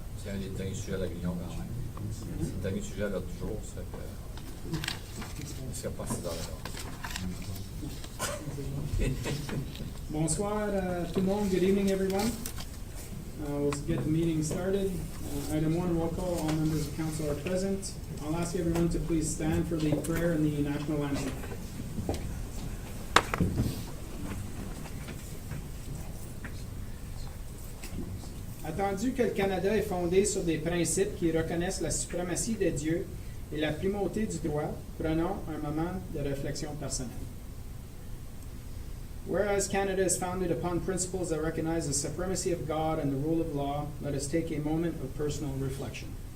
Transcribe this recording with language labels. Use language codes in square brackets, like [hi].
[fr] C'est un des derniers sujets à la Réunion quand même. C'est le dernier sujet à l'ordre du jour, ça fait que il ne serait pas 6 heures. Bonsoir tout le monde. [en] Good evening, everyone. We'll get the meeting started. Item 1, roll call. All members of council are present. I'll ask everyone to please stand for the prayer and the national anthem. [fr] Attendu que le Canada est fondé sur des principes qui reconnaissent la suprématie de Dieu et la primauté du droit, prenons un moment de réflexion personnelle. [en] Whereas Canada is founded upon principles that recognize the supremacy of God and the rule of law, let us take a moment of personal reflection.